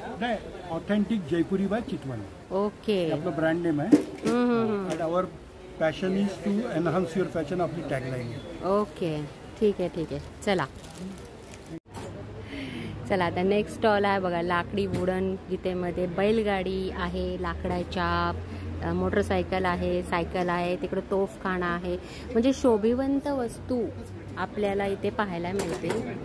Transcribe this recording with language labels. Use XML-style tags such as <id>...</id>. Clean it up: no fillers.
<hi>नहीं, authentic Jaipuri by Chitwan. Okay, अपना brand name है।</hi> <en>And our passion is to enhance your fashion,</en> <mr>आपली tagline आहे। Okay, ठीक आहे। चला आता नेक्स्ट स्टॉल आहे बघा, लाकडी वुडन, जिथे बैलगाडी आहे, लाकडाच्या मोटरसायकल आहे, सायकल आहे, तिकडे तोफखाना आहे, म्हणजे शोभिवंत वस्तू आपल्याला इथे पाहायला मिळतील।</mr>